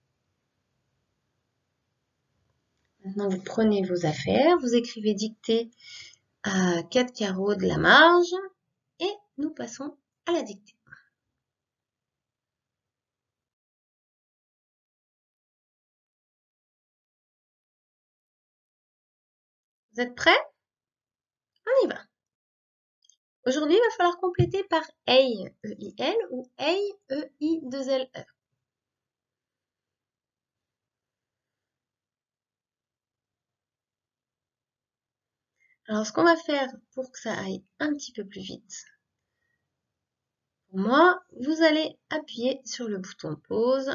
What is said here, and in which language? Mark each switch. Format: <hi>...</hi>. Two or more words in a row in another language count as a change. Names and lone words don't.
<fr>Maintenant, vous prenez vos affaires, vous écrivez dictée à 4 carreaux de la marge et nous passons à la dictée. Vous êtes prêts? On y va. Aujourd'hui, il va falloir compléter par EI, E-I-L ou EI, E-I-2-L-E. Alors, ce qu'on va faire pour que ça aille un petit peu plus vite, pour moi, vous allez appuyer sur le bouton pause.</fr>